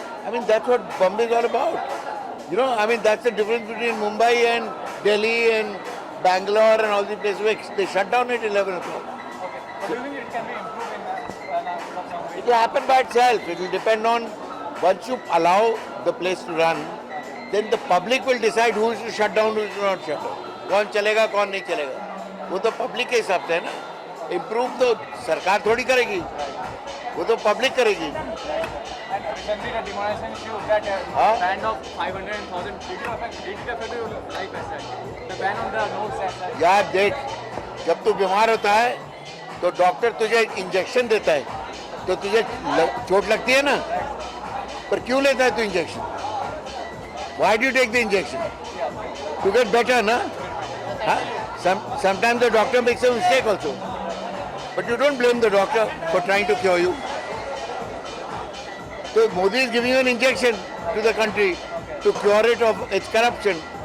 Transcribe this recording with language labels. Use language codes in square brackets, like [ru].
[en] I mean, that's what Bombay is all about. You know, I mean, that's the difference between Mumbai and Delhi and Bangalore and all these places where they shut down at 11 o'clock. Okay. But do you think it can be improved in some way? It will happen by itself. It will depend on, once you allow the place to run, then the public will decide who is to shut down, who is to not shut down. [hi] कौन चलेगा कौन नहीं चलेगा वो तो public के हिसाब से है ना. इम्प्रूव तो सरकार थोड़ी करेगी, वो तो पब्लिक करेगी. [en] And recently the demonetization issue that ban of 500,000 did it affect your life as such? The ban on the notes as such? [hi] यार देख, जब तू बीमार होता है तो डॉक्टर तुझे इंजेक्शन देता है तो तुझे चोट लगती है ना, पर क्यों लेता है तू injection? [en] Why do you take the injection? To get better, na? Huh? Sometimes the doctor makes a mistake also. But you don't blame the doctor for trying to cure you. So Modi is giving you an injection to the country to cure it of its corruption.